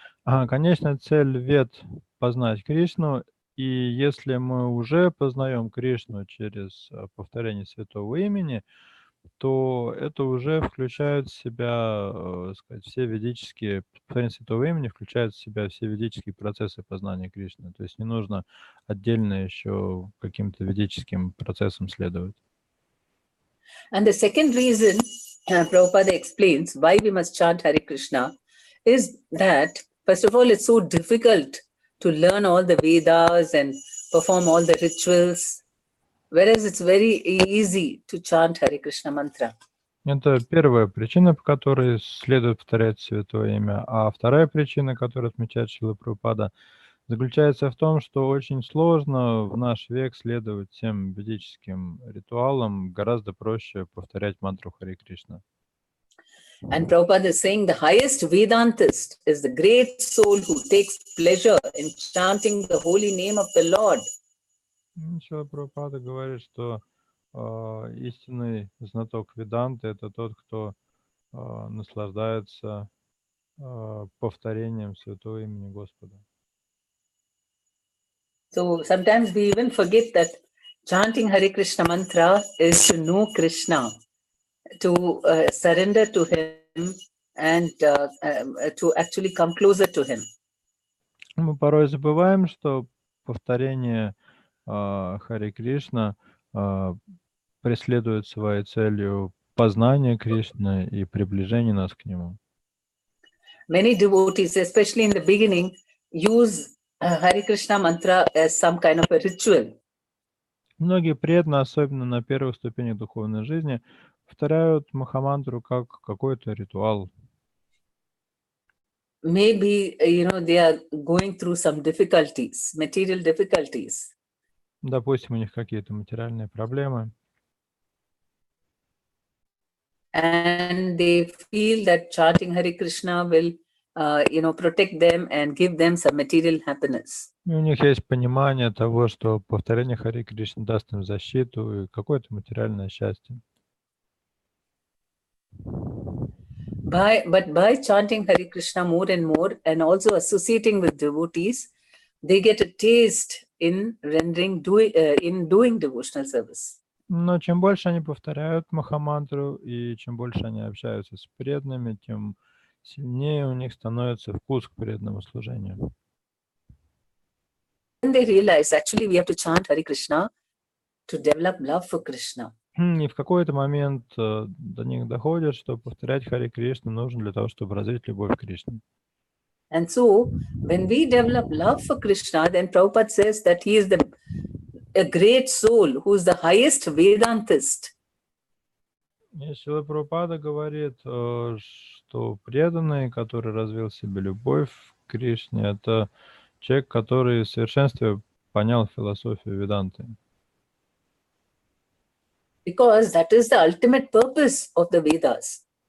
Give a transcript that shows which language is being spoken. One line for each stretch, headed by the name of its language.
Russian: Конечная цель вед познать Кришну, и если мы уже познаем Кришну через повторение святого имени, то это уже включает в себя, все ведические, повторение святого имени включает в себя все ведические процессы познания Кришны. То есть не нужно отдельно еще каким-то ведическим процессам следовать.
English: And the second reason Prabhupada explains why we must chant Hare Krishna is that, first of all, it's so difficult to learn all the Vedas and perform all the rituals, whereas it's very easy to chant Hare Krishna mantra.
Russian: Это первая причина, по которой следует повторять святое имя. А вторая причина, которую отмечает Шрила Прабхупада, заключается в том, что очень сложно в наш век следовать всем ведическим ритуалам, гораздо проще повторять мантру Харе Кришна.
English: And Prabhupada is saying the highest Vedantist is the great soul who takes pleasure in chanting the holy name of the Lord.
Russian: Шрила Прабхупада говорит, что истинный знаток Веданты — это тот, кто наслаждается повторением святого имени Господа.
English: So sometimes we even forget that chanting Hare Krishna mantra is to know Krishna, to surrender to him and to actually come closer to him.
Russian: Мы порой забываем, что повторение Харе Кришна преследует своей целью познание Кришны и приближение нас к Нему.
English: Many devotees, especially in the beginning, use Hare Krishna mantra as some kind of a ritual.
Russian: Многие преданные, особенно на первых ступенях духовной жизни, повторяют Махамантру как какой-то ритуал.
English: Maybe, they are going through some difficulties, material difficulties.
Russian: Допустим, у них какие-то материальные проблемы.
English: And they feel that chanting Hare Krishna will, protect them and give them some material happiness.
Russian: И у них есть понимание того, что повторение Харе Кришны даст им защиту и какое-то материальное счастье.
English: But by chanting Hare Krishna more and more and also associating with devotees, they get a taste in doing devotional service.
Russian: Но чем больше они повторяют Махамантру и чем больше они общаются с преданными, тем сильнее у них становится вкус к преданному служению.
English: Then they realize actually we have to chant Hare Krishna to develop love for Krishna.
Russian: И в какой-то момент до них доходит, что повторять Харе Кришну нужно для того, чтобы развить любовь к Кришне.
English: And so when we develop love for Krishna, then Prabhupada says that he is a great soul who is the highest Vedantist.
Russian: И Шрила Прабхупада говорит, что преданный, который развил в себе любовь к Кришне, это человек, который в совершенстве понял философию Веданты.
English: Because that is the ultimate purpose of the Vedas.